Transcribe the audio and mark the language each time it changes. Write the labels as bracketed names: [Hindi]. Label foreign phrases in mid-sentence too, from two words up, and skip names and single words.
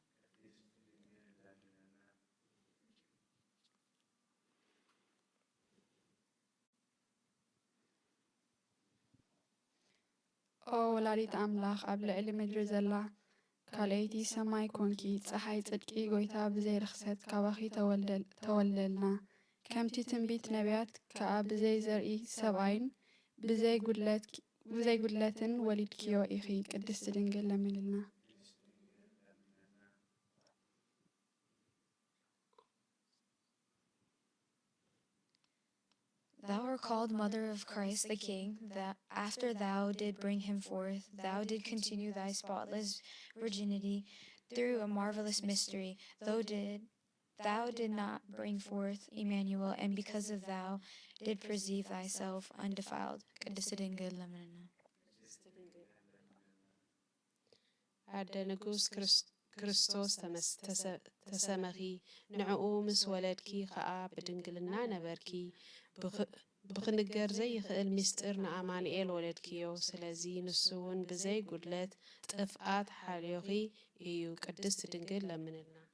[Tigrinya] ኦ ወላዲት ኣምላኽ ኣብ ልዕሊ ምድሪ ዘላ ካልአይቲ ሰማይ ኮንኪ ፀሓይ ጽድቂ ጎይታ ብዘይ ርክሰት ካባኺ ተወልደልና ከምቲ ትንቢት ነቢያት ከዓ ብዘይ ዘርኢ ሰብኣይን ብዘይ ጉድለትን ወሊድክዮ ኢኺ ቅድስቲ ድንግል ለምንልና [English] Thou art called Mother of Christ the King, that after thou did bring him forth, thou did continue thy spotless virginity through a marvelous mystery. Thou did not bring forth Emmanuel, and because of thou did perceive thyself undefiled. [Tigrinya] ቅድስት ድንግል ለምንና ኣደ ንጉስ ክርስቶስ ተሰመኺ ንዕኡ ምስ ወለድኪ ከዓ ብድንግልና ነበርኪ ብክንገር ዘይኽእል ምስጢር ንኣማንኤል ወለድክዮ ስለዚ ንሱ እውን ብዘይ ጉድለት ጥፍኣት ሓልዮኺ እዩ ቅድስቲ ድንግል ለምንልና